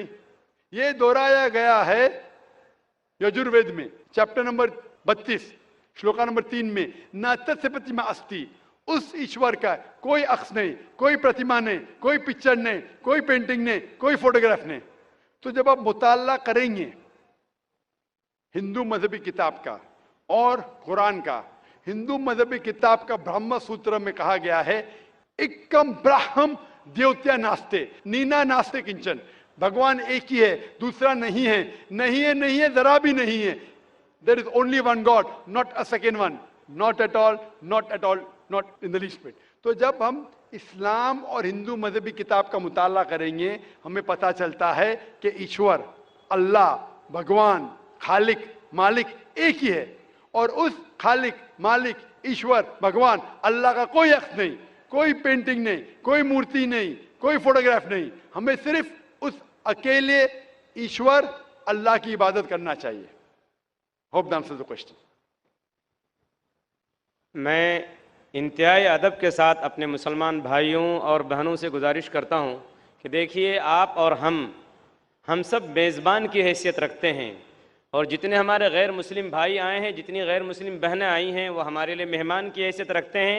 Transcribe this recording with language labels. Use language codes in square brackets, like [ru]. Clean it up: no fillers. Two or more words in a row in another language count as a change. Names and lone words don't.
[ur] یہ دہرایا گیا ہے یجروید میں چیپٹر نمبر 32 شلوکا نمبر 3 میں [sa] न तस्य प्रतिमा अस्ति, [ur] اس ایشور کا کوئی عکس نہیں، کوئی پرتیما نہیں، کوئی پکچر نہیں، کوئی پینٹنگ نہیں، کوئی فوٹوگراف نہیں. تو جب آپ مطالعہ کریں گے ہندو مذہبی کتاب کا اور قرآن کا، ہندو مذہبی کتاب کا برہم سوتر میں کہا گیا ہے [sa] एकम् ब्रह्म द्वितीयं नास्ति नेह नास्ति किंचन, [ur] بھگوان ایک ہی ہے، دوسرا نہیں ہے، نہیں ہے، نہیں ہے، ذرا بھی نہیں ہے. [en] There is only one God, not a second one, not at all, not at all, not in the least bit. [ur] تو جب ہم اسلام اور ہندو مذہبی کتاب کا مطالعہ کریں گے ہمیں پتہ چلتا ہے کہ ایشور، اللہ، بھگوان، خالق، مالک ایک ہی ہے، اور اس خالق، مالک، ایشور، بھگوان، اللہ کا کوئی عکس نہیں، کوئی پینٹنگ نہیں، کوئی مورتی نہیں، کوئی فوٹوگراف نہیں. ہمیں صرف اس اکیلے ایشور اللہ کی عبادت کرنا چاہیے. [en] Hope that answers the question. [ur] میں انتہائی ادب کے ساتھ اپنے مسلمان بھائیوں اور بہنوں سے گزارش کرتا ہوں کہ دیکھیے آپ اور ہم سب میزبان کی حیثیت رکھتے ہیں، اور جتنے ہمارے غیر مسلم بھائی آئے ہیں، جتنی غیر مسلم بہنیں آئی ہیں، وہ ہمارے لیے مہمان کی حیثیت رکھتے ہیں.